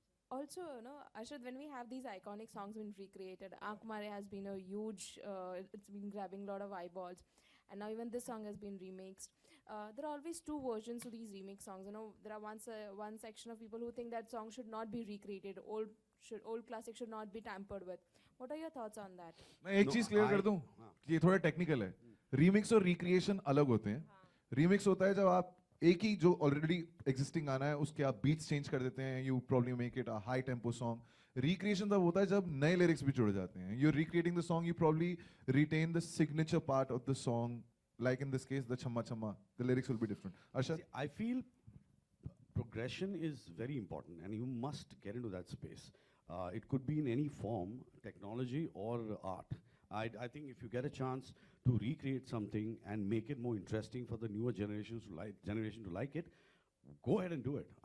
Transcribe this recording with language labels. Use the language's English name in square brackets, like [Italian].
[English] Also, Arshad, when we have these iconic songs being recreated, Aankh Mare has been a huge, it's been grabbing a lot of eyeballs. And now even this song has been remixed. There are always two versions to these remix songs. There are one section of people who think that song should not be recreated, old classic should not be tampered with. What are your thoughts on that? [Hindi] मैं एक [English] No, [Hindi] चीज clear कर दूं हाँ. कि ये थोड़ा technical है. रीमिक्स और रिक्रिएशन अलग होते हैं. रीमिक्स होता है जब आप एक ही जो ऑलरेडी एग्जिस्टिंग गाना है उसके आप बीट्स चेंज कर देते हैं. [English] You probably make it a high tempo song. [Hindi] Recreation तब होता है जब नए लिरिक्स भी जुड़ जाते हैं. [English] You are recreating the song, you probably retain the signature part of the song. Like in this case, the Chamma Chamma, the lyrics will be different. Arshad? See, I feel progression is very important, and you must get into that space. It could be in any form, technology or art. I think if you get a chance to recreate something and make it more interesting for the newer generation to like it, go ahead and do it.